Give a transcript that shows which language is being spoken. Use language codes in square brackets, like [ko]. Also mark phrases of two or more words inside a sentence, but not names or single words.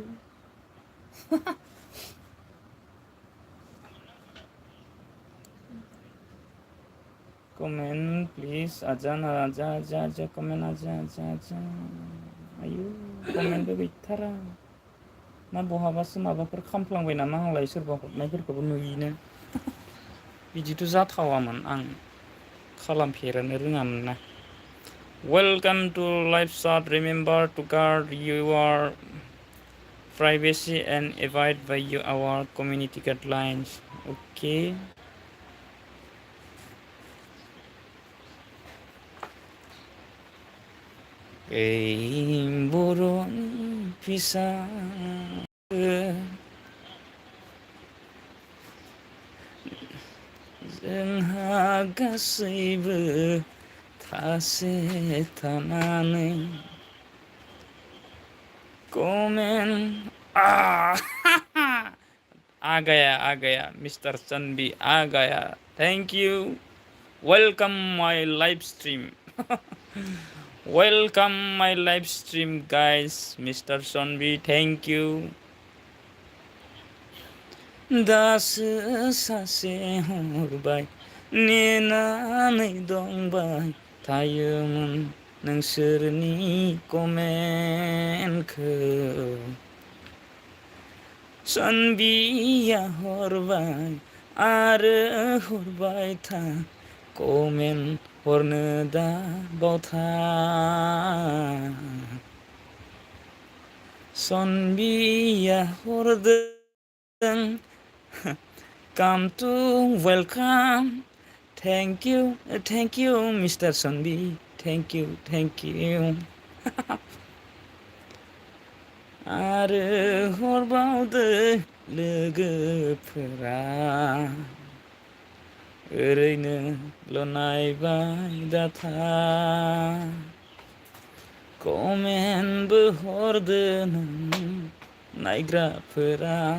[en] comment please [brx] आजा कमेन्ट आजा आयौ कमेन्टबो गैथारा ना बहाबासो माबाफोर खामफ्लांबाय नामा आंलाय सोरबा हरनायफोरखौबो नुयिनो बिदिथ' जाथावामोन आं खालामफेरनो रोङामोन ना [en] welcome to live chat remember to guard your privacy and abide by our community guidelines. [brx] Okay. बर'नि फिसाफोर जोंहा गासैबो थासे थानानै [hi] कमेंट आ गया मिस्टर चंबी आ गया [en] thank you welcome my live stream welcome my live stream guys Mister Chambi thank you [brx] दासो सासे हरबाय नेनानै दंबाय थायोमोन नोंसोरनि कमेन्टखौ चनबिया हरबाय आरो हरबाय था कमेन्ट हरनो दा बावथा चनबिया हरदों [en] come to welcome thank you Mr. Sonbi thank you [brx] आरो हरबावदो लोगोफोरा ओरैनोल' नायबाय दाथा कमेन्टबो हरदो नों नायग्राफोरा